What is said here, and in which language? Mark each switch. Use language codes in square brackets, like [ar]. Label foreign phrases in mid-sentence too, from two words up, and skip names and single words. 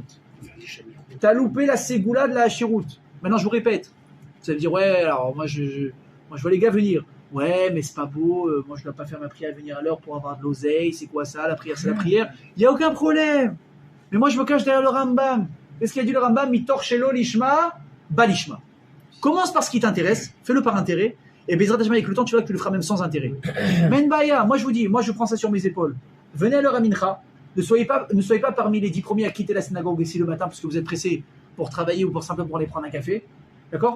[fr] T'as loupé la Ségoula de la Hashirut. Maintenant, je vous répète. Vous allez dire, ouais, alors moi je vois les gars venir. Ouais, mais c'est pas beau. Moi, je dois pas faire ma prière à venir à l'heure pour avoir de l'oseille. C'est quoi ça? La prière, c'est la prière. Il n'y a aucun problème. Mais moi, je me cache derrière le Rambam. Qu'est-ce qu'il a dit le Rambam? [he] מתוך שלא לשמה, בא לשמה. [fr] Commence par ce qui t'intéresse, fais-le par intérêt, et [he] בעזרת השם [fr] avec le temps, tu verras que tu le feras même sans intérêt. Menbaya, moi je vous dis, moi je prends ça sur mes épaules. Venez à l'heure à Mincha, ne soyez pas parmi les 10 premiers à quitter la synagogue ici le matin parce que vous êtes pressés pour travailler ou pour simplement pour aller prendre un café. D'accord?